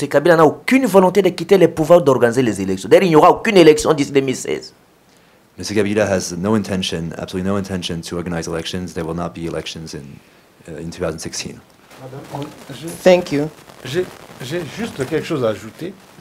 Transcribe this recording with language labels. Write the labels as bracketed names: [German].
[French] Kabila n'a aucune volonté de quitter le pouvoir d'organiser les élections. D'ailleurs, il n'y aura aucune élection d'ici 2016. [English] Mr. Kabila has no intention, absolutely no intention, to organize elections. There will not be elections in 2016. Thank you. [French] J'ai juste quelque chose à ajouter.